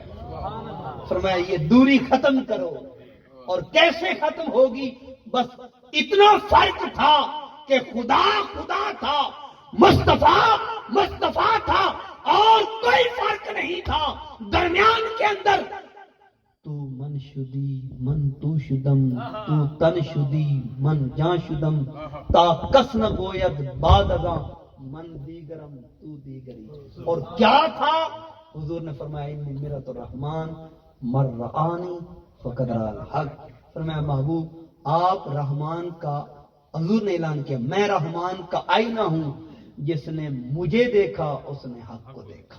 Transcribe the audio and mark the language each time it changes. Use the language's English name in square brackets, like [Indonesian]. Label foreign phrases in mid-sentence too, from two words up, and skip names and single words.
[Urdu] فرمایا یہ دوری ختم کرو، اور کیسے ختم ہوگی؟ بس اتنا فرق تھا کہ خدا خدا تھا، مصطفیٰ مصطفیٰ تھا، اور کوئی فرق نہیں تھا درمیان کے اندر۔ [Persian] تو من شدی من تو شدم، تو تن شدی من جان شدم، تا کس نہ گوید بعد ازاں من دیگرم تو دیگری۔ [Urdu] اور کیا تھا؟ حضور نے فرمایا [Arabic] انی مرۃ الرحمن من رآنی فقد رأى الحق۔ [Urdu] فرمایا محبوب آپ رحمان کا، حضور نے اعلان کیا میں رحمان کا آئینہ ہوں، جس نے مجھے دیکھا اس نے حق کو دیکھا۔